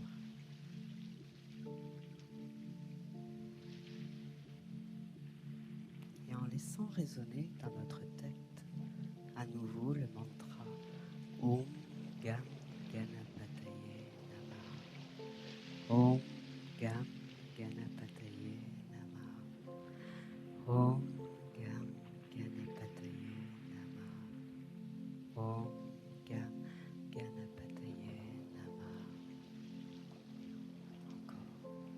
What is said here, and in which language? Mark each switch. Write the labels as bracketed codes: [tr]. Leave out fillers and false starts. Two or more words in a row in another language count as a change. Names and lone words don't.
[fr] Et en laissant résonner dans notre tête à nouveau le mantra [sa] ॐ गं गणपतये नमः. ॐ गं गणपतये नमः. ॐ गं गणपतये नमः. ॐ गं गणपतये नमः. [fr] Encore.